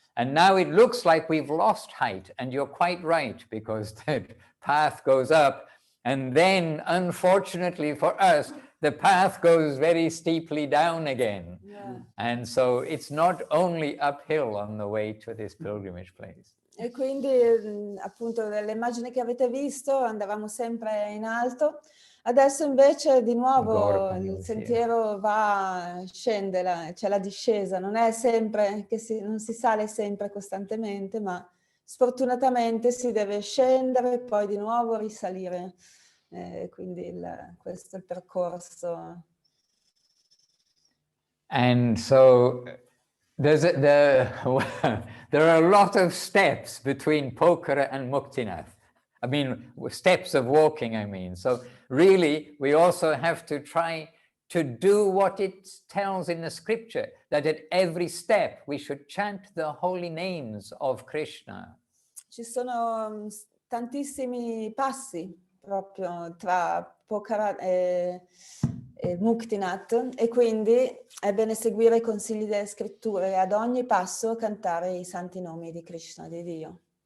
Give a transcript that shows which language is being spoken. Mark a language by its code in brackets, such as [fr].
[en] And now it looks like we've lost height, and you're quite right, because the path goes up, and then, unfortunately for us, the path goes very steeply down again. Yeah. And so it's not only uphill on the way to this pilgrimage place. [it] E quindi, appunto, nelle immagini che avete visto, andavamo sempre in alto. Adesso invece di nuovo il sentiero scende, c'è la discesa, non è sempre non si sale sempre costantemente, ma sfortunatamente si deve scendere e poi di nuovo risalire. Quindi questo è il percorso. [en] And so there are a lot of steps between Pokhara and Muktinath. I mean, steps of walking, I mean. So really, we also have to try to do what it tells in the scripture, that at every step we should chant the holy names of Krishna. [it] Ci sono tantissimi passi proprio tra Pokhara e Muktinath, e quindi è bene seguire i consigli delle scritture e ad ogni passo cantare i santi nomi di Krishna, di Dio.